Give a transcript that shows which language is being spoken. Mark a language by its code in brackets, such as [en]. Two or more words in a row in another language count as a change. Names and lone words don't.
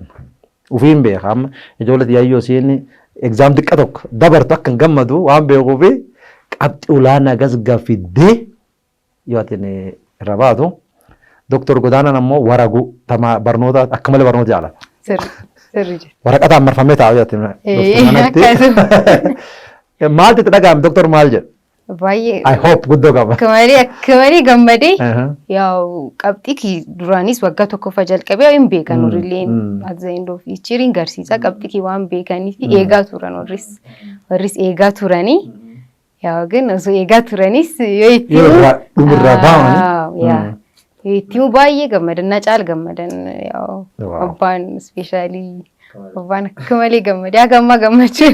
[om] Ufiin beekama ijoollee yaayyoo siin exam xiqqa tokko dabartu akka hin gammadu waan beekuuf qabxii olaanaa gasgaafiddee yoo atin irra baatu. Dr. Godaanaan ammoo waragu barnoota akka malee barnoota jaalata. Waraqataan marfamee taa'u jechuudha. Maaltu itti dhaga'ame Dr. maal jedhu? Baay'ee. [en] I hope [om] guddoo qaba. Akka malee gammadee yaa'u qabxii duraanis waggaa tokkoffaa jalqabee hin beekan warrilleen [en] at the end of each year [om] garsiisa qabxii waan beekaniif eegaa turan warris eegaa turanii yaa'u ግን osoo eegaa turanis yoo itti dhumirraa baa'anii. Ittiin baay'ee gammadan na caal gammadan abbaan ispeeshaalii abbaan akka malee gammadee hagammaa gammachuun.